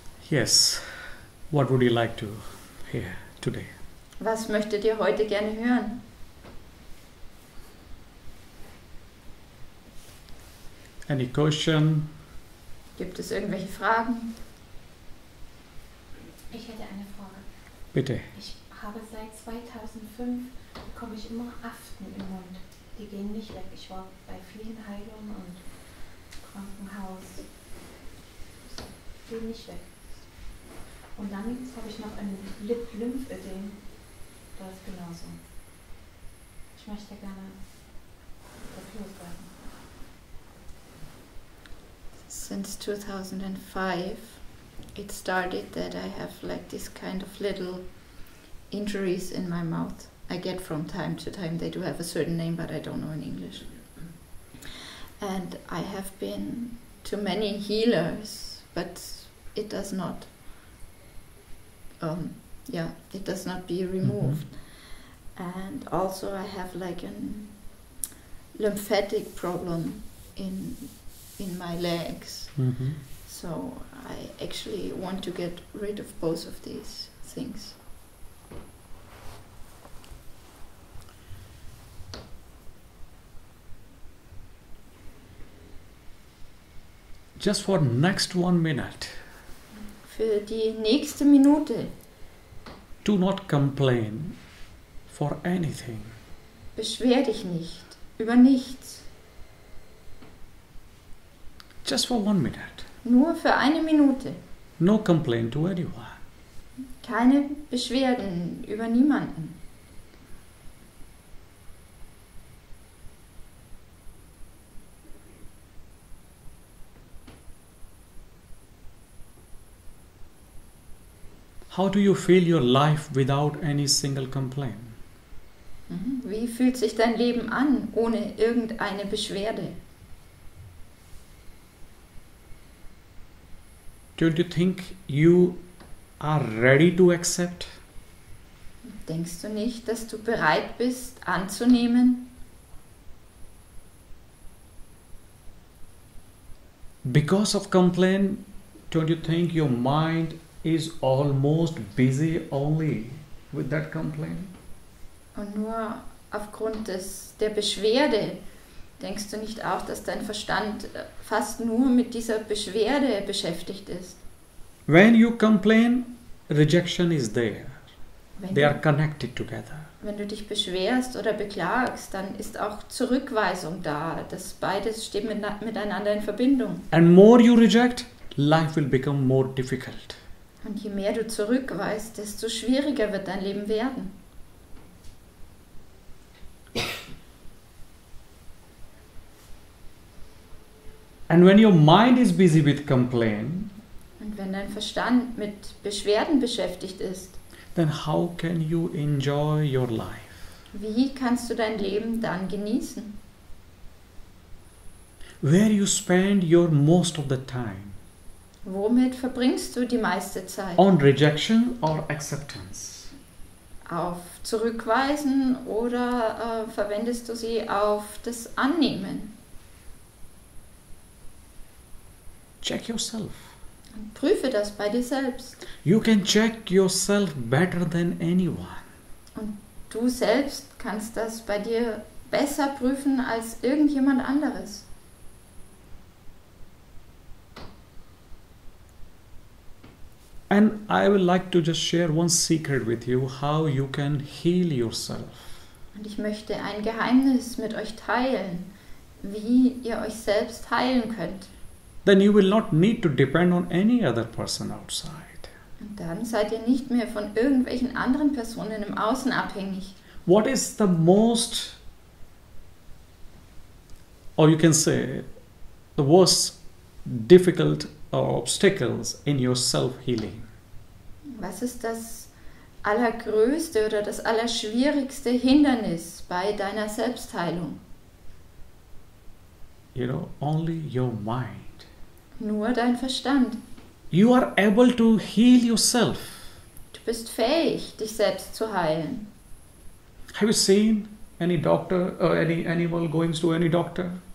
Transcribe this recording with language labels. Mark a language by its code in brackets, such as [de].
[en] Yes, what would you like to hear today? [de] Was möchtet ihr heute gerne hören? [en] Any question? [de] Gibt es irgendwelche Fragen? Ich hätte eine Frage. Bitte. Ich habe seit 2005, bekomme ich immer Aften im Mund. Die gehen nicht weg. Ich war bei vielen Heilungen und Krankenhaus. Die gehen nicht weg. Und dann habe ich noch ein Lymphödem. Das ist genauso. Ich möchte gerne das loswerden. [en] Since 2005 it started that I have like this kind of little injuries in my mouth. I get from time to time. They do have a certain name, but I don't know in English. And I have been to many healers, but it does not it does not be removed. And also I have like a lymphatic problem in my legs. So I actually want to get rid of both of these things. Just for next 1 minute, [de] Für die nächste Minute [en] do not complain for anything. [de] beschwer dich nicht über nichts. [en] Just for 1 minute. [de] Nur für eine Minute. [en] No complaint to anyone. [de] Keine Beschwerden über niemanden. [en] How do you feel your life without any single complaint? [de] Wie fühlt sich dein Leben an ohne irgendeine Beschwerde? [en] Don't you think you are ready to accept? [de] Denkst du nicht, dass du bereit bist anzunehmen? [en] Because of complaint, don't you think your mind is almost busy only with that complaint? [de] Und nur aufgrund der Beschwerde, denkst du nicht auch, dass dein Verstand fast nur mit dieser Beschwerde beschäftigt ist? [en] When you complain, rejection is there. [de] Wenn [en] They are [de] du, [en] connected together. [de] wenn du dich beschwerst oder beklagst, dann ist auch Zurückweisung da. Das beides steht miteinander in Verbindung. [en] And more you reject, life will become more difficult. [de] Und je mehr du zurückweist, desto schwieriger wird dein Leben werden. [en] And when your mind is busy with complaint, [de] Und wenn dein Verstand mit Beschwerden beschäftigt ist, [en] then how can you enjoy your life? [de] wie kannst du dein Leben dann genießen? [en] Where you spend your most of the time? [de] Womit verbringst du die meiste Zeit? [en] On rejection or acceptance? [de] Auf Zurückweisen oder verwendest du sie auf das Annehmen? [en] Check yourself. [de] Und prüfe das bei dir selbst. [en] You can check yourself better than anyone. [de] Und du selbst kannst das bei dir besser prüfen als irgendjemand anderes. [en] And I would like to just share one secret with you, how you can heal yourself. [de] Und ich möchte ein Geheimnis mit euch teilen, wie ihr euch selbst heilen könnt. [en] Then you will not need to depend on any other person outside. [de] Und dann seid ihr nicht mehr von irgendwelchen anderen Personen im Außen abhängig. [en] What is the most, or you can say, the worst difficult obstacles in your self-healing? [de] Was ist das allergrößte oder das allerschwierigste Hindernis bei deiner Selbstheilung? [en] You know, only your mind. [de] Nur dein Verstand. [en] You are able to heal yourself. [de] Du bist fähig, dich selbst zu heilen. [en] Have you seen any doctor or any animal going to any doctor?